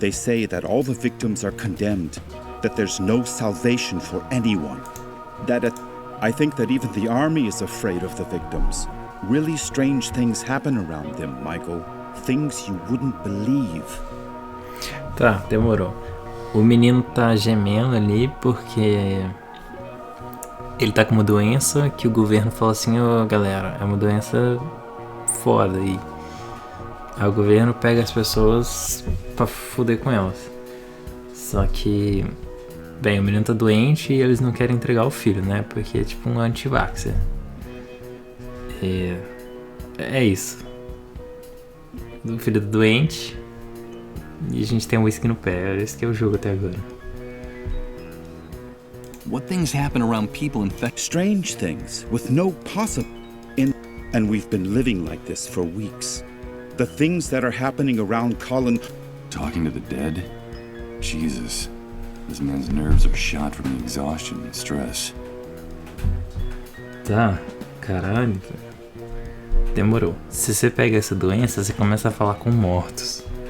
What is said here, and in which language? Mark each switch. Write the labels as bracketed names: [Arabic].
[English] They say that all the victims are condemned, that there's no salvation for anyone. I think that even the army is afraid of the victims. Really strange things happen around them, Michael. Things you wouldn't believe. [Portuguese] Tá, demorou. O menino tá gemendo ali porque ele tá com uma doença que o governo falou assim, ô galera, é uma doença foda aí. Aí o governo pega as pessoas pra fuder com elas. Só que, bem, o menino tá doente e eles não querem entregar o filho, né? Porque é tipo um anti-vaxxer. É isso. O filho tá doente e a gente tem um whisky no pé. Esse que é o jogo até agora. [English] What things happen around people infected? Strange things with no possible... And we've been living like this for weeks. The things that are happening around Colin... Talking to the dead? Jesus. This man's nerves are shot from the exhaustion and stress. [Portuguese] Tá, caralho. Demorou. Se você pega essa doença, você começa a falar com mortos.